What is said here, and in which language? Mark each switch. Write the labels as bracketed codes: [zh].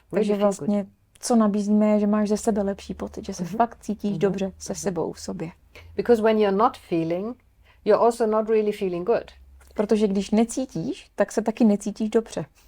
[cs] Takže [en] Really feel good. [cs] vlastně, co nabízíme, je, že máš ze sebe lepší pocit, že se fakt cítíš dobře se sebou, v sobě. [en] Because when you're not feeling, you're also not really feeling good. [cs] Protože když necítíš, tak se taky necítíš dobře.